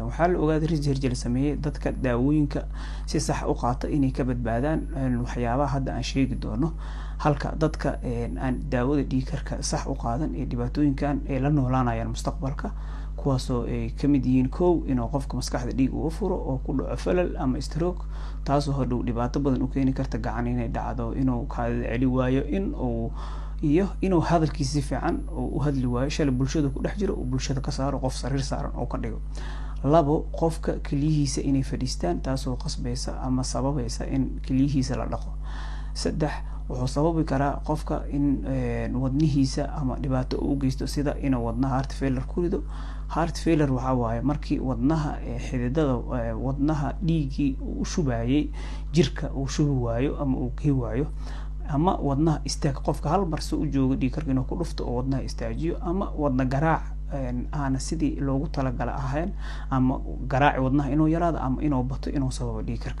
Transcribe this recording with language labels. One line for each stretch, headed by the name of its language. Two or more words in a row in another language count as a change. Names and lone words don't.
Somali: waxaa la ogaaday research la sameeyay dadka daawooyinka si sax u qaata inay ka badbaadaan waxyaabaha hadda aan sheegi doono, halka dadka aan daawada dhiig karka sax u qaadan ee dhibaatooyinkan ay la noolaanayaan mustaqbalka, kuwaasoo ay kamid yihiin kow inuu qofka maskaxda dhiig uu furo oo ku dhaco falal ama stroke taasoo hadhow dhibaato badan u keeni karta gacan inay dhacdo inuu kaadida celi waayo inuu hadalkiisa si fiican u hadli waayo shalay bulshada ku dhex jiro oo bulshada ka saaro qof sariir saaran oo ka dhigo. labo qofka keliyihiisa inay fadhiistaan taasoo qasbaysa ama sababaysa in keliyihiisa la dhaqo. saddex wuxuu sababi karaa qofka in wadnihiisa ama dhibaato u geysto sida inuu wadnaha
English: heart failure
Somali: ku rido.
English: heart failure
Somali: waxa waaye markii wadnaha xididada wadnaha dhiigii uu shubayay jirka uu shubi waayo ama uu kii waayo, ama wadnaha istaag qofka hal mar soo u joogo dhiig karka inuu ku dhufto oo wadnaha istaajiyo, ama wadna garaac aan sidii loogu talagalay ahayn, ama garaaci wadnaha inuu yaraado ama inuu bato inuu sababo dhiig karka.